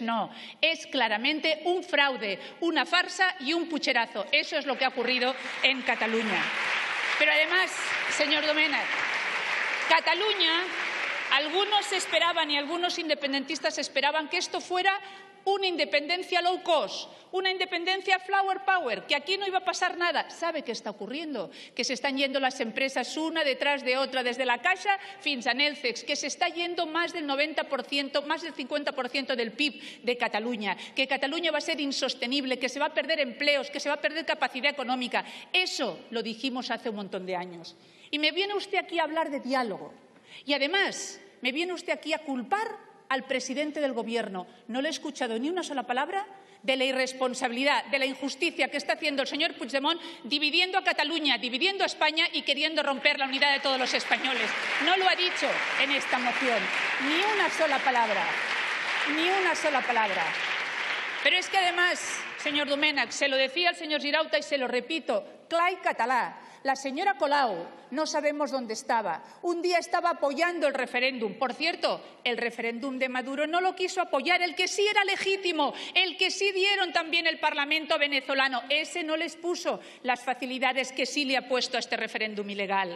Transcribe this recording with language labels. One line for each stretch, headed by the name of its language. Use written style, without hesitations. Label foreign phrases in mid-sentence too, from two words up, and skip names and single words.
Spanish: No, es claramente un fraude, una farsa y un pucherazo. Eso es lo que ha ocurrido en Cataluña. Pero además, señor Domènech, Algunos esperaban y algunos independentistas esperaban que esto fuera una independencia
English: low cost,
Spanish: una independencia
English: flower power,
Spanish: que aquí no iba a pasar nada. ¿Sabe qué está ocurriendo? Que se están yendo las empresas una detrás de otra, desde la Caixa
Catalan: fins a
Spanish: Nelcex, que se está yendo más del 90%, más del 50% del PIB de Cataluña, que Cataluña va a ser insostenible, que se va a perder empleos, que se va a perder capacidad económica. Eso lo dijimos hace un montón de años. Y me viene usted aquí a hablar de diálogo. Y además, me viene usted aquí a culpar al presidente del Gobierno. No le he escuchado ni una sola palabra de la irresponsabilidad, de la injusticia que está haciendo el señor Puigdemont, dividiendo a Cataluña, dividiendo a España y queriendo romper la unidad de todos los españoles. No lo ha dicho en esta moción. Ni una sola palabra. Ni una sola palabra. Pero es que además, señor Domènech, se lo decía el señor Girauta y se lo repito,
Catalan: clar i català.
Spanish: La señora Colau no sabemos dónde estaba. Un día estaba apoyando el referéndum. Por cierto, el referéndum de Maduro no lo quiso apoyar, el que sí era legítimo, el que sí dieron también el Parlamento venezolano. Ese no les puso las facilidades que sí le ha puesto a este referéndum ilegal.